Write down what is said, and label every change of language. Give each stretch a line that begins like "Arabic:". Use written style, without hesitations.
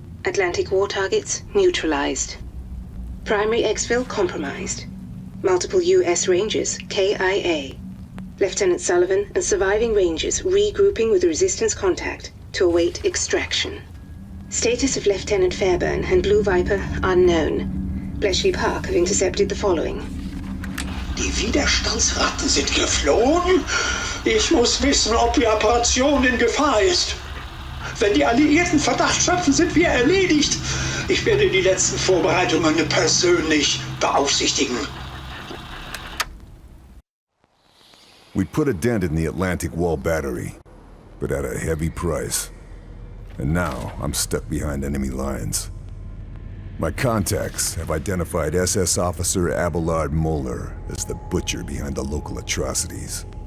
English: Atlantic war targets neutralized. Primary exfil compromised. Multiple U.S. Rangers, KIA. Lieutenant Sullivan and surviving Rangers regrouping with resistance contact to await extraction. Status of Lieutenant Fairburn and Blue Viper unknown. Bletchley Park have intercepted the following.
German: Die Widerstandsratten sind geflohen? Ich muss wissen, ob die Operation in Gefahr ist. Wenn die Alliierten Verdacht schöpfen, sind wir erledigt. Ich werde die letzten Vorbereitungen persönlich beaufsichtigen.
English: We put a dent in the Atlantic Wall battery, but at a heavy price. And now I'm stuck behind enemy lines. My contacts have identified SS Officer Abelard Moller as the butcher behind the local atrocities.